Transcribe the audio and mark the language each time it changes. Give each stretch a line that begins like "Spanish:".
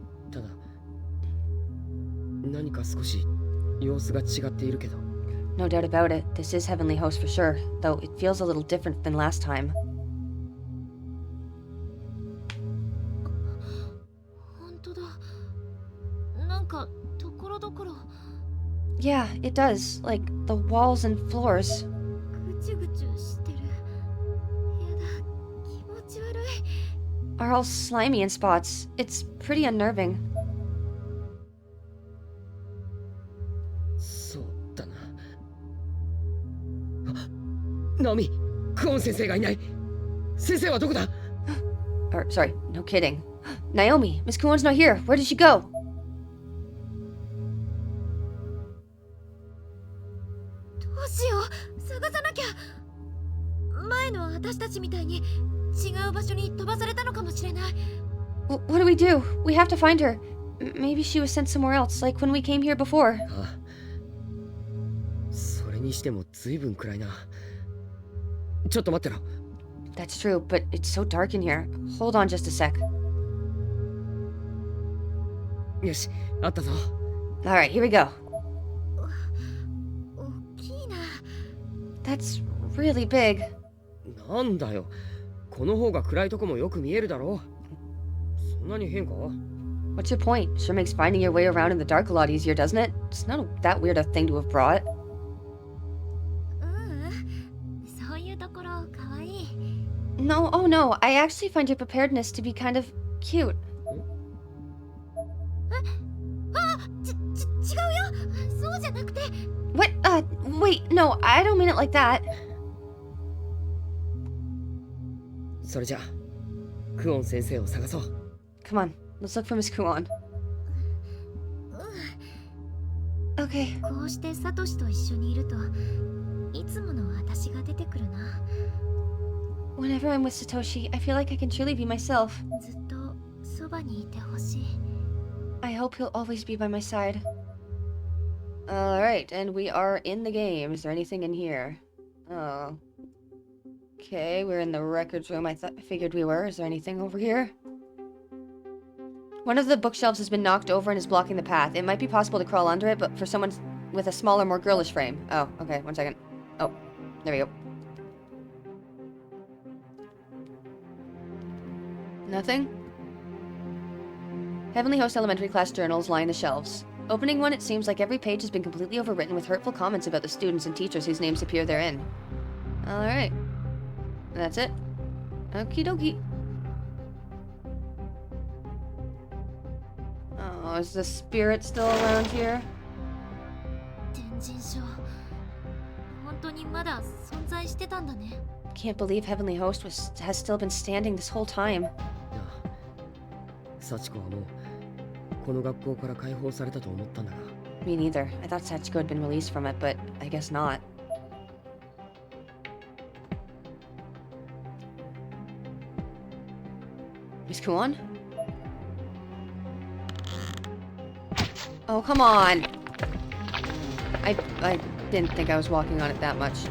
Japanese: ただ何か少し様子が違っているけど。
English: No doubt about it. This is Heavenly Host for sure, though it feels a little different than last time.
Japanese: 本当だ。なんかところどころ
English: Yeah, it does. Like the walls and floors.
Japanese: ぐちゅぐちゅしてる。やだ、気持ち悪い。
English: Are all slimy in spots. It's pretty unnerving.
Japanese: そうだな。あ、ナオミ、クオン先生がいない。先生はどこだ？
English: Or, sorry, no kidding. Naomi, Miss Kuon's not here. Where did she go?
Japanese: どうしよう、探さなきゃ。前の私たちみたいに違う場所に飛ばされたのかもしれない。
English: What do we do? We have to find her. Maybe she was sent somewhere else, like when we came here before.
Japanese: あ、それにしても随分暗いな。ちょっと待ってろ。
English: That's true, but it's so dark in here. Hold on just a sec.
Japanese: よし、あったぞ。
English: Alright, here we go.
Japanese: 大きいな。
English: That's really big.
Japanese: なんだよ。この方が暗いとこもよく見えるだろう。そんなに変か？
English: What's your point? Sure makes finding your way around in the dark a lot easier, doesn't it? It's not that weird a thing to have brought.
Japanese: そういうところかわいい。
English: No, oh no, I actually find your preparedness to be kind of cute.
Japanese: あ、違うよ。そうじゃなくて。
English: What? Wait, no, I don't mean it like that.
Japanese: それじゃあ、クオン先生を探そう。
English: Come on, let's look for Miss Kuon. Okay.
Japanese: こうしてサトシと一緒にいるといつもの私が出てくるな。
English: Whenever I'm with Satoshi, I feel like I can truly be myself.
Japanese: ずっとそばにいてほしい。
English: I hope he'll always be by my side. Alright, and we are in the game. Is there anything in here? Oh. Okay, we're in the records room. I figured we were. Is there anything over here? One of the bookshelves has been knocked over and is blocking the path. It might be possible to crawl under it, but for someone with a smaller, more girlish frame. Oh, okay, 1 second. Oh, there we go. Nothing? Heavenly Host Elementary class journals line the shelves. Opening one, it seems like every page has been completely overwritten with hurtful comments about the students and teachers whose names appear therein. Alright. That's it. Okie dokie. Oh, is the spirit still around here?
Japanese: 天神症。本当にまだ存在してたんだね。
English: Can't believe Heavenly Host has still been standing this whole time.
Japanese: 幸子はもうこの学校から解放されたと思ったんだが。
English: Me neither. I thought Sachiko had been released from it, but I guess not. Miss Kuon? Oh, come on! I didn't think I was walking on it that much.